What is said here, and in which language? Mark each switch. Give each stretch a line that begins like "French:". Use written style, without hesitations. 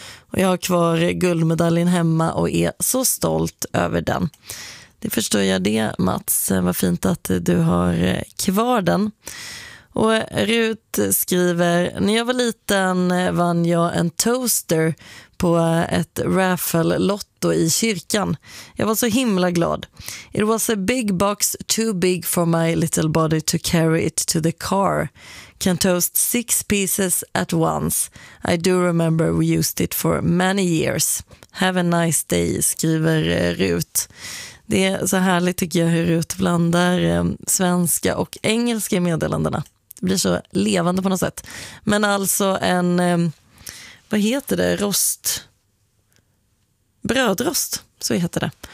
Swedish: Och jag har kvar guldmedaljen hemma och är så stolt över den. Det förstår jag det Mats, vad fint att du har kvar den. Och Rut skriver, när jag var liten vann jag en toaster på ett raffle-lotto i kyrkan. Jag var så himla glad.
English: It was a big box too big for my little body to carry it to the car. Can toast 6 pieces at once. I do remember we used it for many years. Have a nice day,
Swedish: skriver
English: Rut.
Swedish: Det är så härligt tycker jag hur Rut blandar svenska och engelska meddelandena. Det blir så levande på något sätt. Men alltså en... vad heter det? Rost. Brödrost. Så heter det.